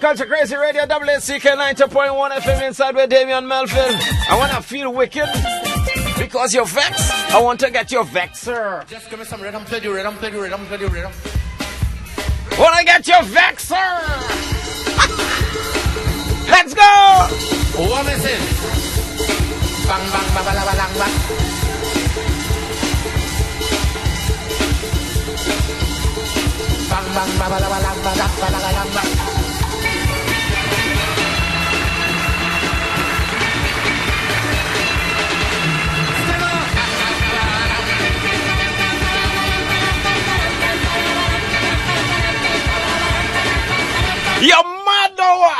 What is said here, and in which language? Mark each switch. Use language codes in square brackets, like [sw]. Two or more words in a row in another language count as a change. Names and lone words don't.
[en] Culture Crazy Radio, WSCK 90.1 FM inside with Damian Melville. I want to feel wicked because you're vexed. I want to get your vexer. Just give me some rhythm, play the rhythm. Wanna get your vexer? Let's go! What is it? Bang, bang, ba, ba, la, ba, lang, ba. Bang, bang, ba, ba, la, ba, lang, ba, da, ba, la, la, lang, ba. You're mad though.